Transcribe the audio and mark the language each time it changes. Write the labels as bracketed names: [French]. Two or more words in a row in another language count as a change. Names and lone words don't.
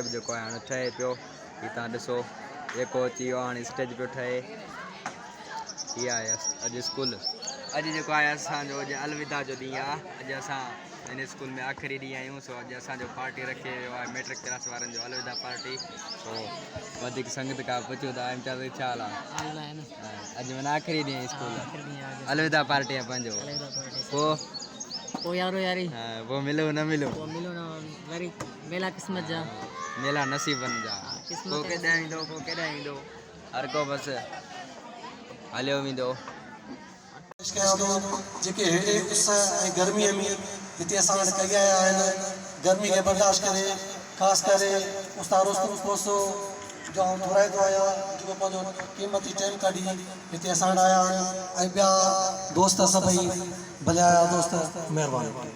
[Sindhi] जेको आहे हाणे ठहे पियो हीअ तव्हां ॾिसो जेको अची वियो हाणे स्टेज पियो ठहे हीअ आहे अॼु स्कूल अॼु जेको आहे असांजो अॼु अलविदा जो ॾींहुं आहे अॼु असां हिन स्कूल में आख़िरी ॾींहुं आहियूं सो अॼु असांजो पार्टी रखे वियो आहे [English] matric class [Sindhi] वारनि जो अलविदा पार्टी सो वधीक संगत खां पुछूं था इम्तियाज़ छा हाल आहे अॼु माना आख़िरी ॾींहुं स्कूल अलविदा पार्टी आहे पंहिंजो पोइ यारो यारी पोइ मिलो न मिलो मिलो ना वरी मेला किस्मत जा मेला नसीबनि जा को केॾां ईंदो को केॾां ईंदो हर को बसि हलियो वेंदो जेके हेॾे उस ऐं गर्मीअ में हिते असां वटि कई आया आहिनि गर्मी खे बर्दाश्त करे ख़ासि करे उस्ताद रुस्तम कोसो जो आउं घुराईंदो आहियां जेको पंहिंजो क़ीमती टाइम कढी हिते असां वटि आया आहिनि ऐं ॿिया दोस्त सभई भले आया दोस्त महिरबानी